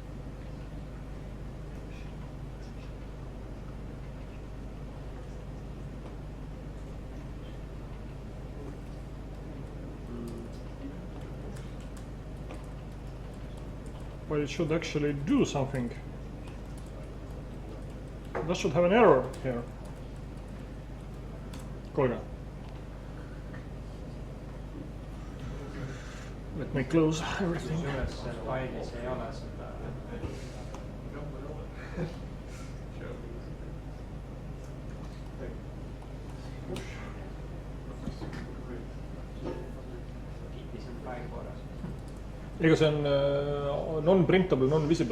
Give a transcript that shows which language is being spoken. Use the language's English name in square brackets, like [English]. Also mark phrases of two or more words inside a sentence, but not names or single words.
[English] But it should actually do something. That should have an error here. [Estonian] Kuulge. [English] Let me close everything. [Estonian] kusjuures failis ei ole seda. Kiitis on fail korras. Ega see on [English] non-printable, non-visible.